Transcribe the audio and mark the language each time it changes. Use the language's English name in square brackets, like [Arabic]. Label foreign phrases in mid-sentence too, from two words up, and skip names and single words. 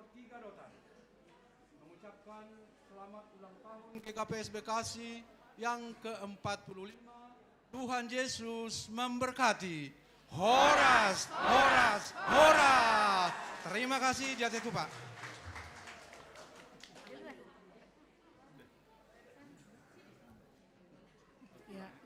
[Indonesian] Tiga Dotan mengucapkan selamat ulang tahun GKPS Bekasi yang ke-45. Tuhan Yesus memberkati. Horas, horas, horas. Terima kasih, Jatuh Pak. Ya.